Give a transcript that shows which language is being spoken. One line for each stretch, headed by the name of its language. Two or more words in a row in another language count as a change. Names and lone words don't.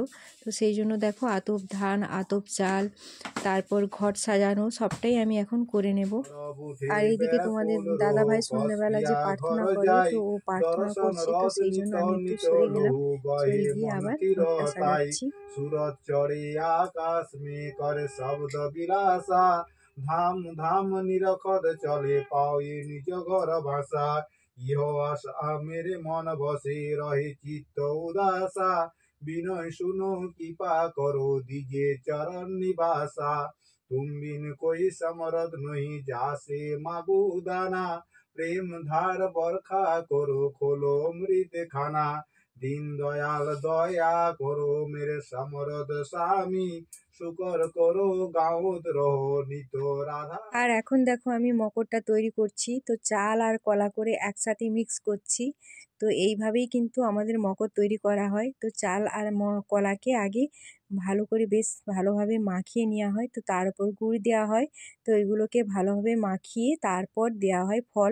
Bangla: তো সেই জন্য দেখো আতপ ধান, আতপ চাল, তারপর ঘট সাজানো সবটাই আমি এখন করে নেব। আর এইদিকে তোমাদের দাদা ভাই সন্ধ্যাবেলা যে প্রার্থনা করে, তো ও প্রার্থনা করছে, তো সেই জন্য আমি একটু সরে গেলাম। সরে গিয়ে আবার ঘরটা সাজাচ্ছি।
Hindi: सूरज चढ़े आकाश में कर शब्द विलासा धाम धाम निरखद चले पाए निज घर भाषा इह आशा मेरे मन बसे रहे चित्त उदासा विनय सुनो कृपा करो दिजे चरण निवासा तुम बिन कोई समरद नहीं जासे मागू दाना प्रेम धार बरखा करो खोलो मृत खाना दीन दयाल दया करो मेरे समरद स्वामी शुकर करो गाँवत रहो नितो राधा।
Bangla: আর এখন দেখো আমি মকরটা তৈরি করছি। তো চাল আর কলা করে একসাথে মিক্স করছি। তো এইভাবেই কিন্তু আমাদের মকর তৈরি করা হয়। তো চাল আর কলাকে আগে ভালো করে বেশ ভালোভাবে মাখিয়ে নেওয়া হয়। তো তার উপর গুড় দেওয়া হয়। তো এগুলোকে ভালোভাবে মাখিয়ে তারপর দেওয়া হয় ফল।